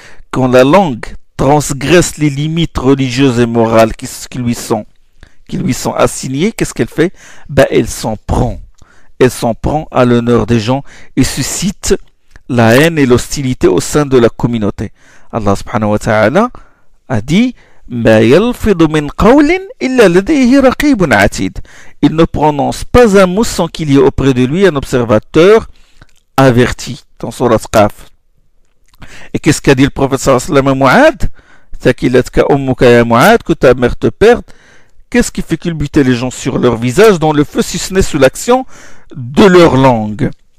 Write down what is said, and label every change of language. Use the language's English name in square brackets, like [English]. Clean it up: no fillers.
[French] Quand la langue transgresse les limites religieuses et morales qui lui sont assignées, qu'est-ce qu'elle fait? Elle s'en prend. Elle s'en prend à l'honneur des gens et suscite la haine et l'hostilité au sein de la communauté. Allah subhanahu wa ta'ala a dit [Arabic] ما يلفظ من قول إلا لديه رقيب عتيد. [French] Il ne prononce pas un mot sans qu'il y ait auprès de lui un observateur averti. Dans Surat Qaf. Et qu'est-ce qu'a dit le prophète sallallahu alayhi wa sallam à Mu'ad? [Arabic] Thakilatka ummuka ya Mu'ad, [French] que ta mère te perde. Qu'est-ce qui fait culbuter les gens sur leur visage dans le feu si ce n'est sous l'action de leur langue?